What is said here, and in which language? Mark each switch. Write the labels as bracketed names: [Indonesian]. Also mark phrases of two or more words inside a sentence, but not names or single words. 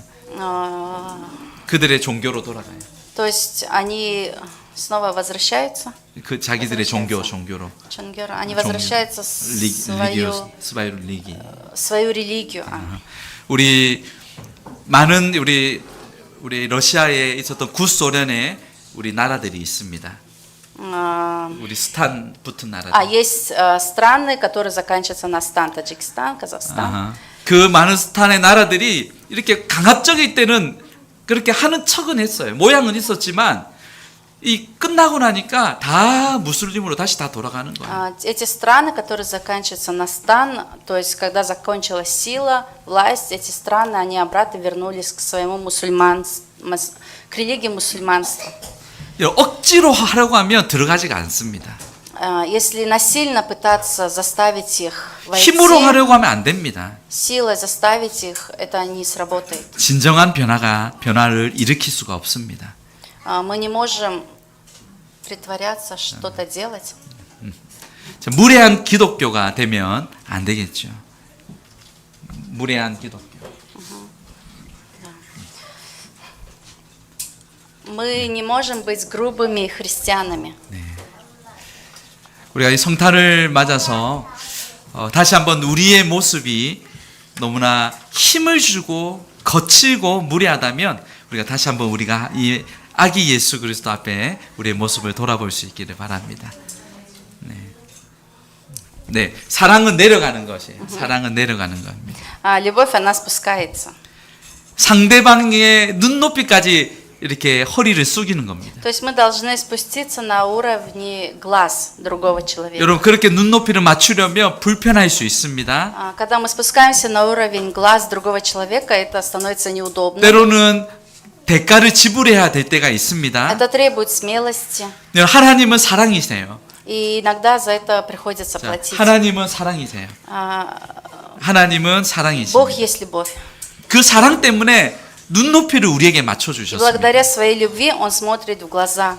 [Korean] 그들의 종교로 돌아가요. [Russian] то есть они снова возвращаются, [Korean] 그 자기들의 종교로. [Russian] они возвращаются в 스바이루 리기. свою религию. [Korean] 우리 많은 우리 러시아에 있었던 구소련의 우리 나라들이 있습니다. 우리 스탄 붙은 나라들. [Russian] Есть страны, которые заканчиваются на стан, Таджикистан, Казахстан. [Korean] 그 많은 스탄의 나라들이 이렇게 강압적일 때는 그렇게 하는 척은 했어요. 모양은 있었지만 이 끝나고 나니까 다 무슬림으로 다시 다 돌아가는 거예요. [Russian] Эти страны, которые заканчиваются на стан, то есть когда закончилась сила, власть, эти страны, они обратно вернулись к своему к религии мусульманства. [Korean] 억지로 하려고 하면 들어가지가 않습니다. [Russian] Если насильно пытаться заставить их [Korean] 힘으로 [Russian] войти, [Korean] 하려고 하면 안 됩니다. [Russian] силой заставить их, это не сработает. [Korean] 진정한 변화를 일으킬 수가 없습니다. [Russian] Мы не можем притворяться, что-то делать. [Korean] 무례한 기독교가 되면 안 되겠죠. 무례한 기독교. [Russian] Мы не можем быть грубыми христианами. [Korean] 우리가 이 성탄을 맞아서 다시 한번 우리의 모습이 너무나 힘을 주고 거칠고 무례하다면 우리가 다시 한번 우리가 이 아기 예수 그리스도 앞에 우리의 모습을 돌아볼 수 있기를 바랍니다. 네, 사랑은 내려가는 것이에요. 사랑은 내려가는 겁니다. [Russian] Любовь, она спускается. [Korean] 상대방의 눈높이까지 이렇게 허리를 숙이는 겁니다. [Russian] То есть мы должны спуститься на уровне глаз другого человека. [Korean] 여러분 그렇게 눈높이를 맞추려면 불편할 수 있습니다. [Russian] Когда мы спускаемся на уровень глаз другого человека, это становится неудобно. [Korean] 때로는 대가를 지불해야 될 때가 있습니다. [Russian] Это требует смелости. [Korean] 하나님은 사랑이세요. [Russian] И иногда за это приходится [Korean] 자, [Russian] платить. [Korean] 하나님은 사랑이세요. 하나님은 [Russian] Бог [Korean] 사랑이십니다. [Russian] есть любовь. [Korean] 그 사랑 때문에 눈높이를 우리에게 맞춰 [Russian] И [Korean] 주셨습니다. [Russian] благодаря своей любви Он смотрит в глаза.